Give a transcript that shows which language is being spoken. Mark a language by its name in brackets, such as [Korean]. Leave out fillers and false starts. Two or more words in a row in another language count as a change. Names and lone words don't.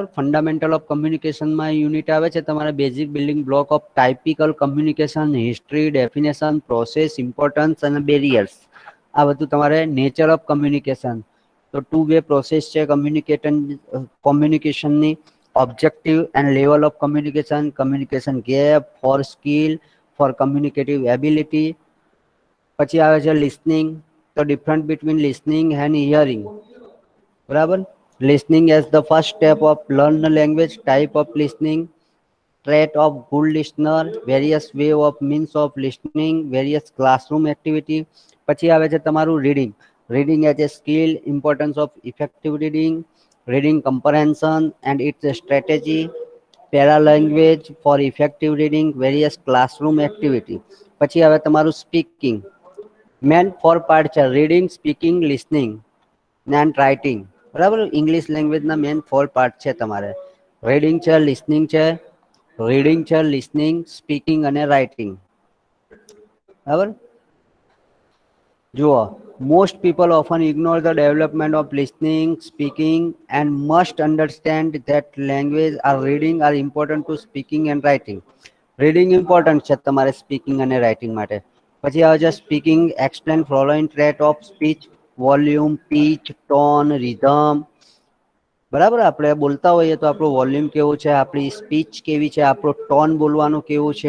[English] fundamental of [Gujarati] કમ્યુનિકેશનમાં યુનિટ આવે છે તમારા [English] basic building block of typical communication, history, definition, process, importance [Gujarati] અને બેરિયર્સ. આ બધું તમારે [English] nature of communication. [Gujarati] તો [English] 2 way process [Gujarati] છે કોમ્યુનિકેશનની. [English] objective and level of communication, communication gap, for skill, for communicative ability. [Gujarati] પછી આવે છે listening, તો [English] difference between listening and hearing. [Gujarati] બરાબર. [English] Listening as the first step of learn the language, type of listening, trait of good listener, various way of means of listening, various classroom activity. [Gujarati] પછી આવે છે તમારું reading. [English] Reading as a skill, importance of effective reading, reading comprehension and its strategy, para language for effective reading, various classroom activity. [Gujarati] પછી આવે તમારું speaking. [English] main 4 part [Gujarati] છે, [English] reading, speaking, listening and writing. [Gujarati] બરાબર. ઇંગ્લિશ લેંગ્વેજના [English] main 4 part [Gujarati] છે તમારે. રીડિંગ છે, લિસનિંગ છે, રીડિંગ છે, [English] listening, speaking [Gujarati] અને રાઇટિંગ. બરાબર. જુઓ, [English] most people often ignore the development of listening, speaking and must understand that language or reading are important to speaking and writing. reading important [Gujarati] છે તમારે સ્પીકિંગ અને રાઇટિંગ માટે. પછી આવે છે સ્પીકિંગ, [English] explain following trait of speech, volume, pitch, tone, rhythm. [Gujarati] બરાબર. આપણે બોલતા હોઈએ તો આપણું વોલ્યુમ કેવું છે, આપણી સ્પીચ કેવી છે, આપણું ટોન બોલવાનું કેવું છે.